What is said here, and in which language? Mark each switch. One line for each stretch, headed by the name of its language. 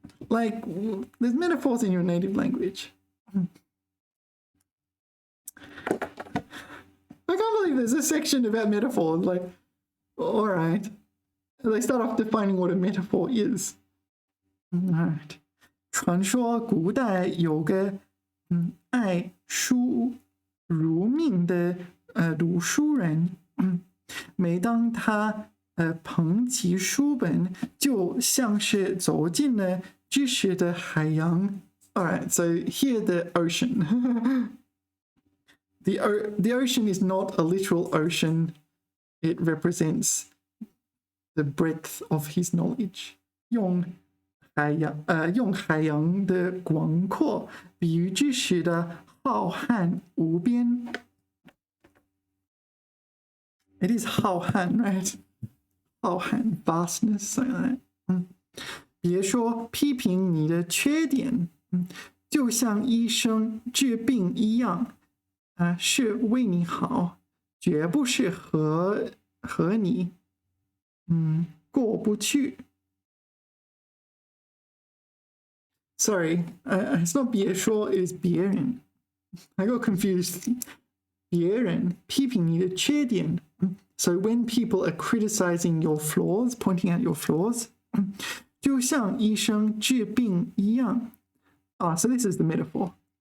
English: Like, there's metaphors in your native language. I can't believe there's a section about metaphors. Like, all right. They start off defining what a metaphor is. All right.
Chinese: 传说古代有个爱书如命的读书人，每当他捧起书本，就像是走进了知识的海洋。
English: All right, so here the ocean. The ocean is not a literal ocean. It represents the breadth of his knowledge.
Chinese: 用海洋的广阔比喻知识的浩瀚无边。
English: It is 浩瀚 right? 浩瀚 vastness like that.
Chinese: 别说批评你的缺点，就像医生治病一样，是为你好，绝不是和你过不去。
English: Sorry, it's not 别说 it is 别人。 I got confused.
Chinese: 别人批评你的缺点。
English: So when people are criticizing your flaws, pointing out your flaws,
Chinese: 就像医生治病一样。
English: So this is the metaphor.